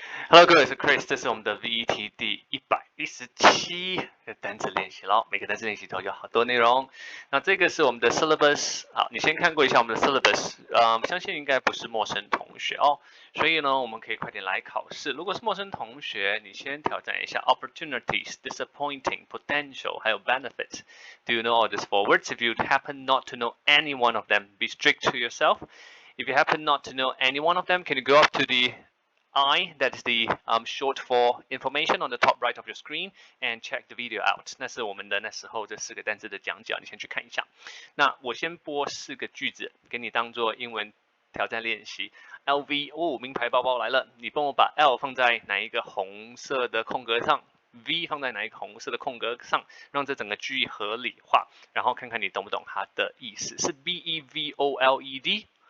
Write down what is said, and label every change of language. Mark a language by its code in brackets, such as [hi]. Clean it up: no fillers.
[zh] Hello， 各位，我是 Chris， 這是我們的 VET 第117個單詞練習咯。每個單詞練習都有好多內容。那這個是我們的 syllabus， 好，你先看過一下我們的 syllabus， 相信應該不是陌生同學哦。所以呢，我們可以快點來考試。如果是陌生同學，你先挑戰一下 opportunities, disappointing, potential， 還有 benefits。 [en] Do you know all these four words? If you happen not to know any one of them, be strict to yourself. If you happen not to know any one of them, can you go up to the I, that is the short for information on the top right of your screen, and check the video out. [zh] 那是我們的那時候這4個單詞的講解，你先去看一下。那我先播4個句子，給你當做英文挑戰練習。 LV 哦，名牌包包來了，你幫我把 L 放在哪一個紅色的空格上 ，V 放在哪一個紅色的空格上，讓這整個句合理化，然後看看你懂不懂它的意思，是 BEVOLED。